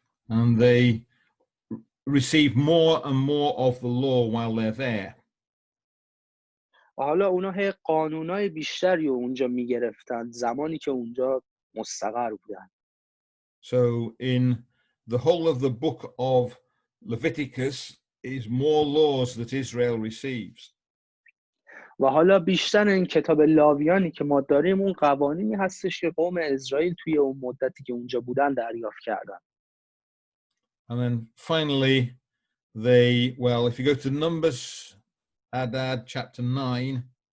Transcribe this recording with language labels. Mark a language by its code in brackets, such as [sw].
[en] And they receive more and more of the law while they're there. [fa] و حالا اونا هی قانونای بیشتری رو اونجا میگرفتن زمانی که اونجا مستقر بودن. [en] So in the whole of the book of Leviticus is more laws that Israel receives. [fa] و حالا بیشتر این کتاب لاویانی که ما داریم اون قوانینی هستش که قوم اسرائیل توی اون مدتی که اونجا بودن دریافت کردن. [en] And then finally if you go to Numbers, Adad chapter 9.